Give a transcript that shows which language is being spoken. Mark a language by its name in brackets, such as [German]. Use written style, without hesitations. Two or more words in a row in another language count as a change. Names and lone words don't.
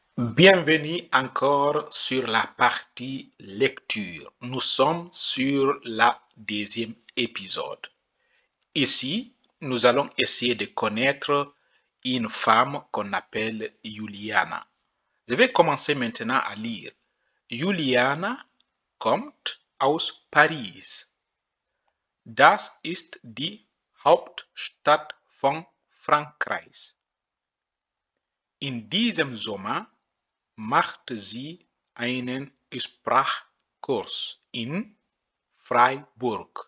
[French] Bienvenue encore sur la partie lecture. Nous sommes sur la deuxième épisode. Ici, nous allons essayer de connaître une femme qu'on appelle Juliana. Je vais commencer maintenant à lire. [German] Juliana kommt aus Paris. Das ist die Hauptstadt von Frankreich. In diesem Sommer machte sie einen Sprachkurs in Freiburg.